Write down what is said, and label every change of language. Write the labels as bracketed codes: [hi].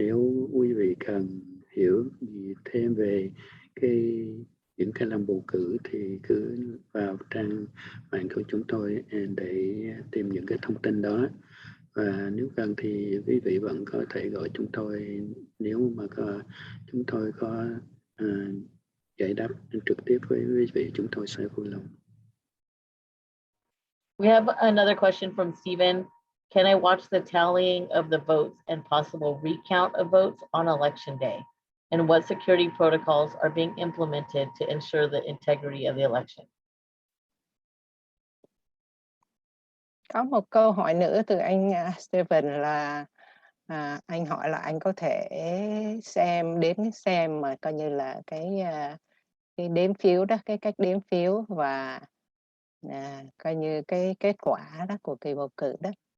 [vi] Nếu quý vị cần hiểu gì thêm về những cái làm bầu cử thì cứ vào trang mạng của chúng tôi để tìm những cái thông tin đó. Và nếu cần thì quý vị vẫn có thể gọi chúng tôi nếu mà chúng tôi có giải đáp trực tiếp với quý vị, chúng tôi sẽ vui lòng. [en] We have another question from Stephen. Can I watch the tallying of the votes and possible recount of votes on election day? And what security protocols are being implemented to ensure the integrity of the election? [vi] Có một câu hỏi nữa từ anh Steven là anh hỏi là anh có thể xem mà coi như là cái đếm phiếu đó, cái cách đếm phiếu và coi như cái kết quả đó của kỳ bầu cử đó.